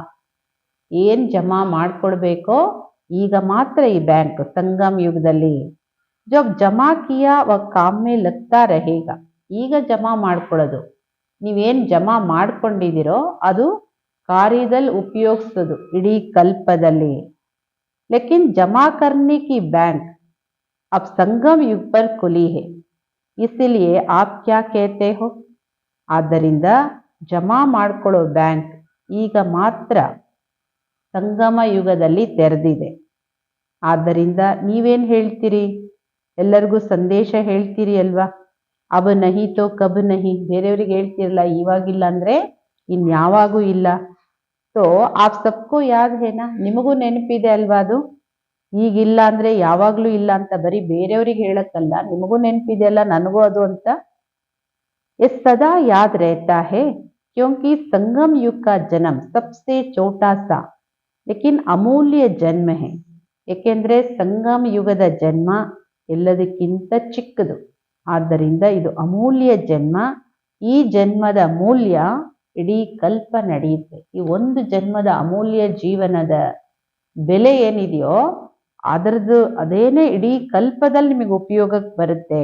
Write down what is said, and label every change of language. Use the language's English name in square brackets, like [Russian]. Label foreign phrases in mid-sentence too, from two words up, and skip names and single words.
[Kannada] ಏನ್ ಜಮಾ ಮಾಡ್ಕೊಳ್ಬೇಕೋ ಈಗ ಮಾತ್ರ ಈ ಬ್ಯಾಂಕ್ ಸಂಗಮ ಯುಗದಲ್ಲಿ. [Hindi] जब जमा किया वो काम में लगता रहेगा. [Kannada] ಈಗ ಜಮಾ ಮಾಡ್ಕೊಳ್ಳೋದು, ನೀವೇನ್ ಜಮಾ ಮಾಡ್ಕೊಂಡಿದ್ದೀರೋ ಅದು ಕಾರ್ಯದಲ್ಲಿ ಉಪಯೋಗಿಸೋದು ಇಡೀ ಕಲ್ಪದಲ್ಲಿ. [Hindi] लेकिन जमा करने की बैंक अब संगम युग पर खुली है, इसलिए आप क्या कहते हो. [Kannada] ಆದ್ದರಿಂದ ಜಮಾ ಮಾಡ್ಕೊಳ್ಳೋ ಬ್ಯಾಂಕ್ ಈಗ ಮಾತ್ರ ಸಂಗಮ ಯುಗದಲ್ಲಿ ತೆರೆದಿದೆ. ಆದ್ದರಿಂದ ನೀವೇನ್ ಹೇಳ್ತೀರಿ, ಎಲ್ಲರಿಗೂ ಸಂದೇಶ ಹೇಳ್ತೀರಿ ಅಲ್ವಾ. [Hindi] अब नहीं तो कब नहीं, [Kannada] ಬೇರೆಯವ್ರಿಗೆ ಹೇಳ್ತಿರಲ್ಲ ಇವಾಗಿಲ್ಲ ಅಂದ್ರೆ ಇನ್ಯಾವಾಗೂ ಇಲ್ಲ. [Hindi] तो आप सबको याद है ना, [Kannada] ನಿಮಗೂ ನೆನಪಿದೆ ಅಲ್ವಾ ಅದು. ಈಗಿಲ್ಲ ಅಂದ್ರೆ ಯಾವಾಗ್ಲೂ ಇಲ್ಲ ಅಂತ ಬರೀ ಬೇರೆಯವ್ರಿಗೆ ಹೇಳಕ್ಕಲ್ಲ, ನಿಮಗೂ ನೆನಪಿದೆ ಅಲ್ಲ ನನಗೂ ಅದು ಅಂತ. [Hindi] ये सदा याद रहता है क्योंकि संगम युग का जन्म सबसे छोटा सा लेकिन अमूल्य जन्म है. [Kannada] ಏಕೆಂದ್ರೆ ಸಂಗಮ ಯುಗದ ಜನ್ಮ ಎಲ್ಲದಕ್ಕಿಂತ ಚಿಕ್ಕದು, ಆದ್ದರಿಂದ ಇದು ಅಮೂಲ್ಯ ಜನ್ಮ. ಈ ಜನ್ಮದ ಮೂಲ್ಯ ಇಡೀ ಕಲ್ಪ ನಡೆಯುತ್ತೆ. ಈ ಒಂದು ಜನ್ಮದ ಅಮೂಲ್ಯ ಜೀವನದ ಬೆಲೆ ಏನಿದೆಯೋ ಅದರದ್ದು ಅದೇನೇ ಇಡೀ ಕಲ್ಪದಲ್ಲಿ ನಿಮಗೆ ಉಪಯೋಗಕ್ಕೆ ಬರುತ್ತೆ.